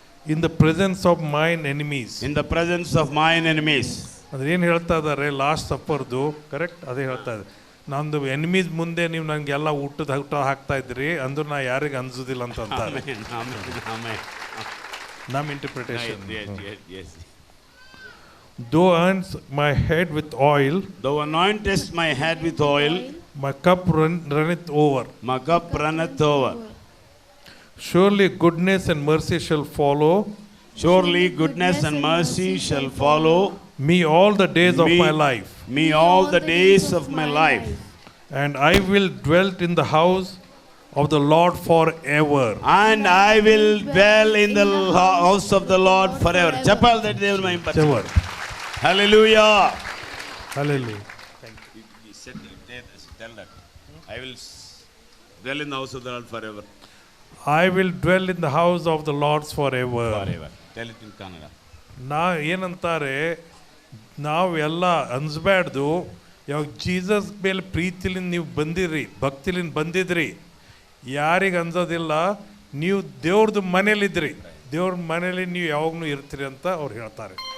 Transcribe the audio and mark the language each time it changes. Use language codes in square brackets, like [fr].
[en] in the presence of mine enemies. in the presence of mine enemies. [kn] ಅಂದ್ರೆ ಏನು ಹೇಳ್ತಾ ಇದ್ದಾರೆ, ಲಾಸ್ಟ್ ಸಫರ್ದು ಕರೆಕ್ಟ್ ಅದೇ ಹೇಳ್ತಾ ಇದೆ. ನಂದು ಎನಿಮೀಸ್ ಮುಂದೆ ನೀವು ನನಗೆಲ್ಲ ಊಟ ಹಾಕ್ತಾ ಇದ್ರಿ ಅಂದ್ರೆ ನಾ ಯಾರಿಗೆ ಅನ್ಸೋದಿಲ್ಲ ಅಂತ ಅಂತಾರೆ. [en] Amen, amen, amen. [kn] ನಮ್ಮ interpretation. [en] Yes, yes, yes. Thou earns my head with oil, Thou anointest my head with oil, my cup runneth over. my cup runneth over. Surely goodness and mercy shall follow Surely goodness and mercy shall follow me all the days of Me. my life, me all the days of my life, and I will dwell in the house of the Lord forever. and I will dwell in the house of the Lord forever. Chapal that they will my Ever. Hallelujah. Hallelujah. He said, tell that. I will dwell in the house of the Lord forever. I will dwell in the house of the Lord forever. Forever. Tell it in Kannada. [kn] ನಾ ಏನಂತಾರೆ, ನಾವು ಎಲ್ಲ ಅನ್ಸ್ಬ್ಯಾಡ್ದು, ಯಾವಾಗ Jesus ಮೇಲೆ ಪ್ರೀತಿಲಿಂದ ನೀವು ಬಂದಿರಿ, ಭಕ್ತಿಲಿಂದ ಬಂದಿದ್ರಿ, ಯಾರಿಗೆ ಅನ್ಸೋದಿಲ್ಲ, ನೀವು ದೇವ್ರದ್ದು ಮನೇಲಿದ್ರಿ, ದೇವ್ರ ಮನೇಲಿ ನೀವು ಯಾವಾಗಲೂ ಇರ್ತೀರಿ ಅಂತ ಅವ್ರು ಹೇಳ್ತಾರೆ.